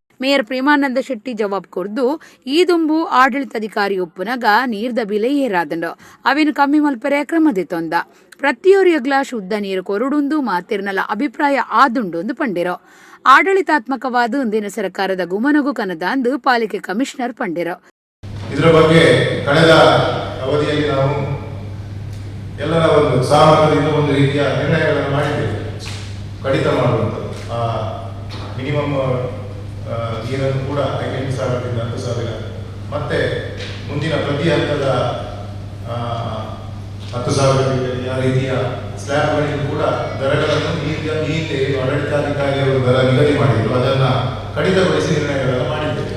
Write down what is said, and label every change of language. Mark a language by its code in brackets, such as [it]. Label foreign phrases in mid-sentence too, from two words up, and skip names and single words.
[tcy] ಮೇಯರ್ ಪ್ರೇಮಾನಂದ ಶೆಟ್ಟಿ ಜವಾಬ್ ಕೊರ್ದು ಈ ದುಂಬು ಆಡಳಿತಾಧಿಕಾರಿ ಒಪ್ಪುನಗ ನೀರ್ದ ಬಿಲೆ ಏರಾದಂಡು ಅವಿನ ಕಮ್ಮಿ ಮಲ್ಪರೆ ಕ್ರಮದಿತ್ತೊಂದ ಪ್ರತಿಯೊರಿಯಗ್ಲ ಶುದ್ಧ ನೀರು ಕೊರುಡುಂದು ಮಾತಿರ್ನಲ ಅಭಿಪ್ರಾಯ ಆದುಂಡು ಪಂಡಿರೋ ಆಡಳಿತಾತ್ಮಕವಾದ ಇಂದಿನ ಸರ್ಕಾರದ ಗುಮನಗು ಕನದಾಂದು ಪಾಲಿಕೆ ಕಮಿಷನರ್ ಪಂಡಿರೋ. [kn] ಇದರ ಬಗ್ಗೆ ಕಳೆದ ಅವಧಿಯಲ್ಲಿ ನಾವು ಎಲ್ಲರ ಒಂದು ಸಹಮತದಿಂದ ಒಂದು ರೀತಿಯ ನಿರ್ಣಯಗಳನ್ನು ಮಾಡಿದ್ದೇವೆ. ಕಡಿತ ಮಾಡುವಂಥದ್ದು ಮಿನಿಮಮ್ ನೀರನ್ನು ಕೂಡ 5,000 ರಿಂದ 10,000 ಮತ್ತೆ ಮುಂದಿನ ಪ್ರತಿ ಹಂತದ 10,000 ಆ ರೀತಿಯ ಸ್ಲ್ಯಾಬ್ಗಳಿಗೂ ಕೂಡ ದರಗಳನ್ನು ಈ ಹಿಂದೆ ಆಡಳಿತಾಧಿಕಾರಿಗಳು ದರ ನಿಗದಿ ಮಾಡಿದ್ರು, ಅದನ್ನ ಕಡಿತಗೊಳಿಸಿ ನಿರ್ಣಯಗಳನ್ನು ಮಾಡಿದ್ದೇವೆ.